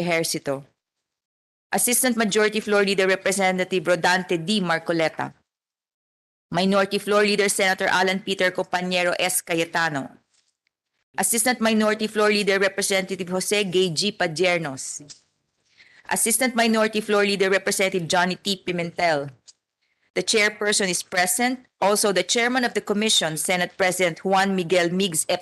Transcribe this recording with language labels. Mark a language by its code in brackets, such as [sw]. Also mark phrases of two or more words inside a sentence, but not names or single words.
[en] Ejercito, Assistant Majority Floor Leader Representative Rodante D. Marcoleta, Minority Floor Leader Senator Alan Peter Compañero S. Cayetano, Assistant Minority Floor Leader Representative Jose Gay G. Padiernos, Assistant Minority Floor Leader Representative Johnny T. Pimentel. The chairperson is present. Also, the chairman of the commission, Senate President Juan Miguel Migs F.